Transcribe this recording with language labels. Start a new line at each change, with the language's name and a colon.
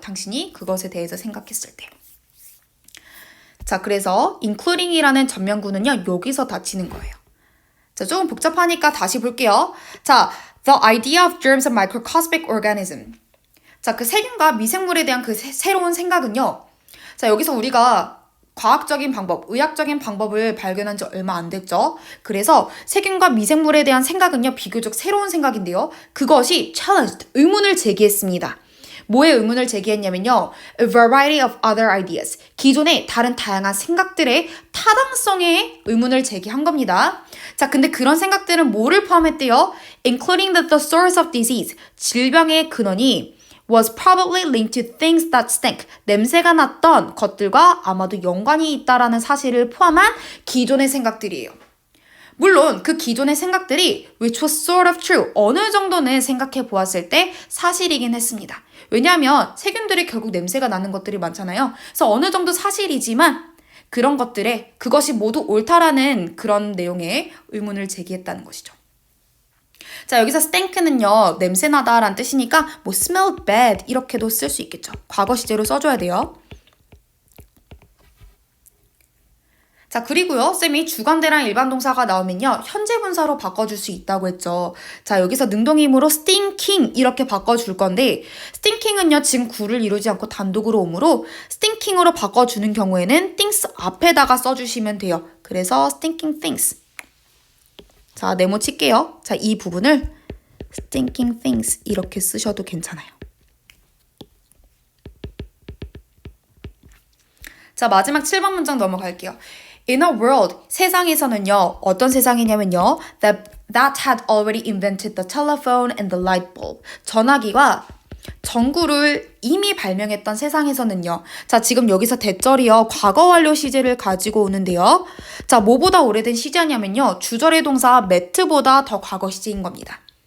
Korean: 당신이 그것에 대해서 생각했을 때. 자, 그래서 including이라는 전면구는요. 여기서 닫히는 거예요. 자, 조금 복잡하니까 다시 볼게요.
English: 자, the idea of germs of microscopic organism.
Korean: 자, 그 세균과 미생물에 대한 그 새로운 생각은요. 자, 여기서 우리가 과학적인 방법, 의학적인 방법을 발견한 지 얼마 안 됐죠. 그래서 세균과 미생물에 대한 생각은요, 비교적 새로운 생각인데요. 그것이 challenged, 의문을 제기했습니다. 뭐에 의문을 제기했냐면요.
English: A variety of other ideas.
Korean: 기존의 다른 다양한 생각들의 타당성에 의문을 제기한 겁니다. 자, 근데 그런 생각들은 뭐를 포함했대요?
English: Including the source of disease.
Korean: 질병의 근원이
English: was probably linked to things that stink.
Korean: 냄새가 났던 것들과 아마도 연관이 있다라는 사실을 포함한 기존의 생각들이에요. 물론 그 기존의 생각들이
English: which was sort of true.
Korean: 어느 정도는 생각해 보았을 때 사실이긴 했습니다. 왜냐하면 세균들이 결국 냄새가 나는 것들이 많잖아요. 그래서 어느 정도 사실이지만 그런 것들에 그것이 모두 옳다라는 그런 내용의 의문을 제기했다는 것이죠. 자, 여기서 stink는요, 냄새나다라는 뜻이니까 뭐
English: smell bad
Korean: 이렇게도 쓸 수 있겠죠. 과거 시제로 써줘야 돼요. 자, 그리고요, 쌤이 주관대랑 일반 동사가 나오면요, 현재 분사로 바꿔줄 수 있다고 했죠. 자, 여기서 능동이음으로 stinking 이렇게 바꿔줄 건데, stinking은요, 지금 구를 이루지 않고 단독으로 오므로 stinking으로 바꿔주는 경우에는 things 앞에다가 써주시면 돼요.
English: 그래서 stinking things.
Korean: 자, 네모 칠게요. 자, 이 부분을
English: stinking things
Korean: 이렇게 쓰셔도 괜찮아요. 자, 마지막 7번 문장 넘어갈게요.
English: In a world, 세상에서는요.
Korean: 어떤 세상이냐면요.
English: that had already invented the telephone and the light bulb.
Korean: 전화기와 전구를 이미 발명했던 세상에서는요. 자, 지금 여기서 대절이요. 과거 완료 시제를 가지고 오는데요. 자, 뭐보다 오래된 시제냐면요. 주절의 동사 met보다 더 과거 시제인 겁니다.